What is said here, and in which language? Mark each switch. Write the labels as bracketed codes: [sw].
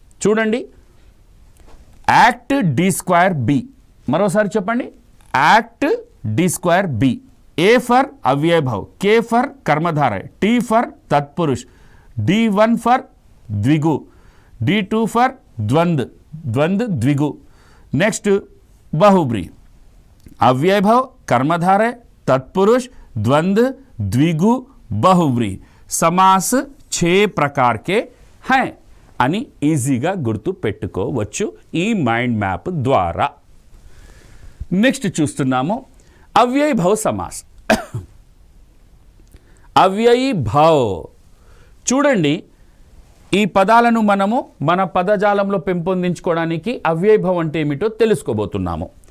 [te] చూడండి, act D square B. మరోసారి చెప్పండి, act D square B. ఏ for అవ్యయభావ్, K for కర్మధారయ, tea for తత్పురుష్, D1 for ద్విగు, D2 for ద్వంద్, ద్వంద్ ద్విగు. [hi] Next बहुब्री. अव्ययभव, कर्मधारय, तत्पुरुष, द्वंद्व, द्विगु, बहुब्री. समास 6 प्रकार के हैं [te] అని ఈజీగా గుర్తు పెట్టుకోవచ్చు ఈ మైండ్ మ్యాప్ ద్వారా. నెక్స్ట్ చూస్తున్నాము అవ్యయభవ సమాస్. అవ్యయభవ్ చూడండి, ఈ పదాలను మనము మన పదజాలంలో పెంపొందించుకోవడానికి అవ్యయభవ్ అంటే ఏమిటో తెలుసుకోబోతున్నాము.